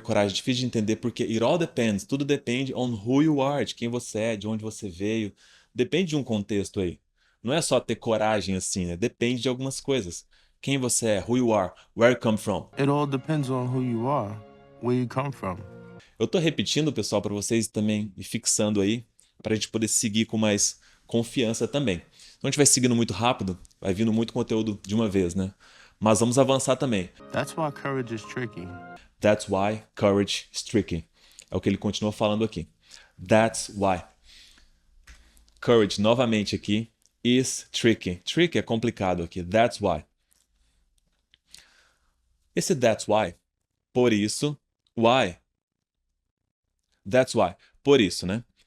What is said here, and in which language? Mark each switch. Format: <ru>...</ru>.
<pt>Coragem é difícil de entender porque</pt> <en>it all depends.</en> <pt>Tudo depende</pt> <en>on who you are,</en> <pt>de quem você é, de onde você veio. Depende de um contexto aí. Não é só ter coragem assim, né? Depende de algumas coisas. Quem você é,</pt> <en>who you are, where you come from. It all depends on who you are, where you come from.</en> <pt>Eu tô repetindo, pessoal, para vocês também e fixando aí, para a gente poder seguir com mais confiança também. Então a gente vai seguindo muito rápido, vai vindo muito conteúdo de uma vez, né? Mas vamos avançar também.</pt> <en>That's why courage is tricky. That's why courage is tricky.</en> <pt>É o que ele continua falando aqui.</pt> <en>That's why.</en> <pt>Courage, novamente aqui,</pt> <en>is tricky.</en> <pt>Tricky é complicado aqui.</pt> <en>That's why.</en> <pt>Esse that's why, por isso, why.</pt> <en>That's why.</en> <pt>Por isso, né?</pt>